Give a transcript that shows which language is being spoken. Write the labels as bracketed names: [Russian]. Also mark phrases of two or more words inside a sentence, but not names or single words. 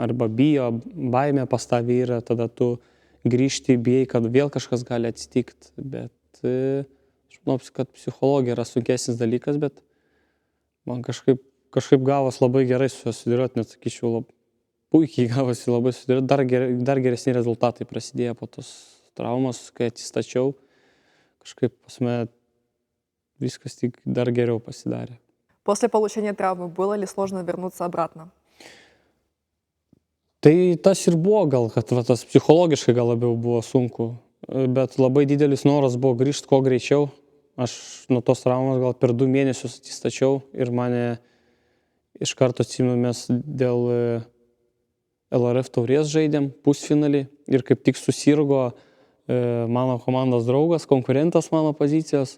[Lithuanian] arba bijo, baimė pas tavį yra, tada tu grįžti, bijai, kad vėl kažkas gali atsitikti, bet aš manau, kad psichologija yra sunkesnis dalykas, bet man kažkaip gavos labai gerai su juo susidėlioti, net sakyčiau, puikiai gavosi labai susidėlioti, dar geresni rezultatai prasidėjo po tos traumos, kai atsistačiau, kažkaip pas mane viskas tik dar geriau pasidarė. [Russian] После получения травмы было ли сложно вернуться обратно? [Lithuanian] Tai tas ir buvo gal, kad tas psichologiškai gal labiau buvo sunku, bet labai didelis noras buvo grįžti kuo greičiau. Aš nuo tos traumos gal per 2 mėnesius atsistačiau ir mane iš karto atsimenu, mes dėl LRF taurės žaidėm pusfinalį ir kaip tik susirgo mano komandos draugas, konkurentas mano pozicijos.